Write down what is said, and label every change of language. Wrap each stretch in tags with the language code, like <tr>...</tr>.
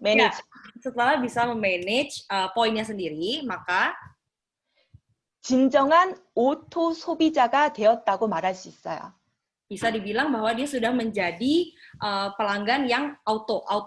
<id>Ya, setelah bisa memanage poinnya sendiri, maka</id> <ko>진정한 오토 소비자가 되었다고 말할 수 있어요.</ko> <id>bisa dibilang bahwa dia sudah menjadi pelanggan yang auto</id>